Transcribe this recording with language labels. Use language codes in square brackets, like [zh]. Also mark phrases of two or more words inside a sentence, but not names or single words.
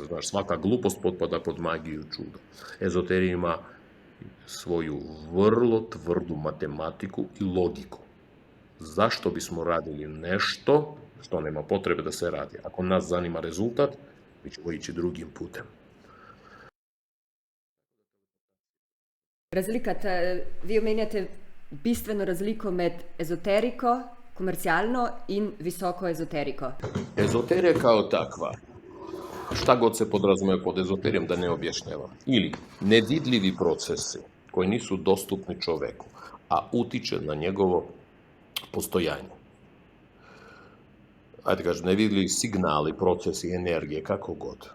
[sr] Znaš, svaka glupost potpada pod magiju i čudo. Ezoterija ima svoju vrlo tvrdu matematiku i logiku. Zašto bismo radili nešto što nema potrebe da se radi? Ako nas zanima rezultat, mi ćemo ići drugim putem. [sl] Razlika, vi omenjate bistveno razliko med ezoteriko, komercialno in visoko ezoteriko. [sr] Ezoterija kao takva, šta god se podrazumeva pod ezoterijom da ne objašnjavam, ili nevidljivi procesi koji nisu dostupni čoveku, a utiče na njegovo postojanje. Ajde kažem, nevidljivi signali, procesi, energije, kako god.